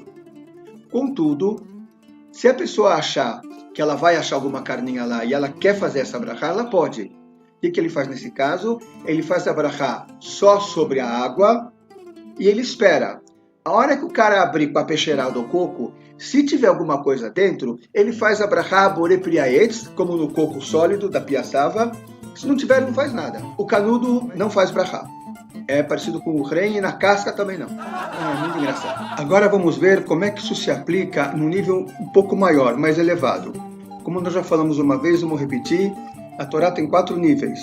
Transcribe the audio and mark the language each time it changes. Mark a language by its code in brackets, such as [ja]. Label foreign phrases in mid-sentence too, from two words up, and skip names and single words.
[pt] Contudo, se a pessoa achar que ela vai achar alguma carninha lá e ela quer fazer essa brachá, ela pode. O que ele faz nesse caso? Ele faz a brachá só sobre a água e ele espera. A hora que o cara abrir com a peixeirada do coco, se tiver alguma coisa dentro, ele faz a brachá [he] בורא פרי העץ, [pt] como no coco sólido da piaçava. Se não tiver, ele não faz nada. O canudo não faz brachá. é parecido com o rei e na casca também não. É muito engraçado. Agora vamos ver como é que isso se aplica num nível um pouco maior, mais elevado. Como nós já falamos uma vez, vamos repetir, a Torá tem 4 níveis.